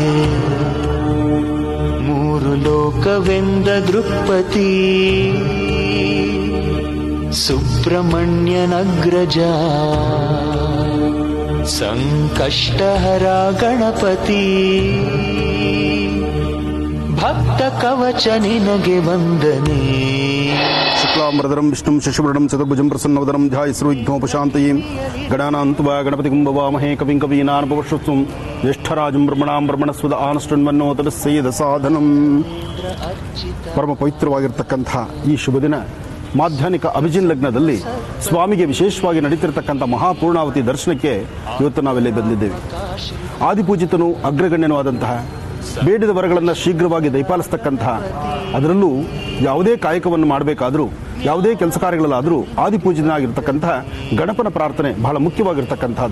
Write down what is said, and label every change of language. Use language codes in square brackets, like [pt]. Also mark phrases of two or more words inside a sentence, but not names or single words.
[kn] ಮೂರು ಲೋಕವೆಂದ ದೃಕ್ಪತಿ ಸುಬ್ರಹ್ಮಣ್ಯನಗ್ರಜ ಸಂಕಷ್ಟಹರ ಗಣಪತಿ ಭಕ್ತ ಕವಚ ನಿನಗೆ ವಂದನೆ [sa] ಶುಕ್ಲ शुक्लांबरधरं विष्णुं शशिवर्णं चतुर्भुजं प्रसन्नवदनं ध्यायेत् गणानान्त्वा गणपतिं भवामहे कविं कवीनामुपमश्रवस्तुं ज्येष्ठराजं ब्रह्मणां ब्रह्मणस्पद आनश्टन्वन्नोतरस्येदसाधनं [kn] ಪರಮ ಪವಿತ್ರವಾಗಿರ್ತಕ್ಕಂಥ ಈ ಶುಭ ದಿನ ಮಾಧ್ಯಾಹ್ನಿಕ ಅಭಿಜಿನ್ ಲಗ್ನದಲ್ಲಿ ಸ್ವಾಮಿಗೆ ವಿಶೇಷವಾಗಿ ನಡೀತಿರ್ತಕ್ಕಂಥ ಮಹಾಪೂರ್ಣಾವತಿ ದರ್ಶನಕ್ಕೆ ಇವತ್ತು ನಾವೆಲ್ಲಿ ಬಂದಿದ್ದೇವೆ. ಆದಿಪೂಜಿತನು ಅಗ್ರಗಣ್ಯನೂ ಆದಂತಹ ಬೇಡಿದ ವರಗಳನ್ನು ಶೀಘ್ರವಾಗಿ ದಯಪಾಲಿಸ್ತಕ್ಕಂತಹ, ಅದರಲ್ಲೂ ಯಾವುದೇ ಕಾಯಕವನ್ನು ಮಾಡಬೇಕಾದರೂ ಯಾವುದೇ ಕೆಲಸ ಕಾರ್ಯಗಳಲ್ಲಾದರೂ ಆದಿಪೂಜಿತನಾಗಿರ್ತಕ್ಕಂತಹ ಗಣಪನ ಪ್ರಾರ್ಥನೆ ಬಹಳ ಮುಖ್ಯವಾಗಿರ್ತಕ್ಕಂಥದ್ದು.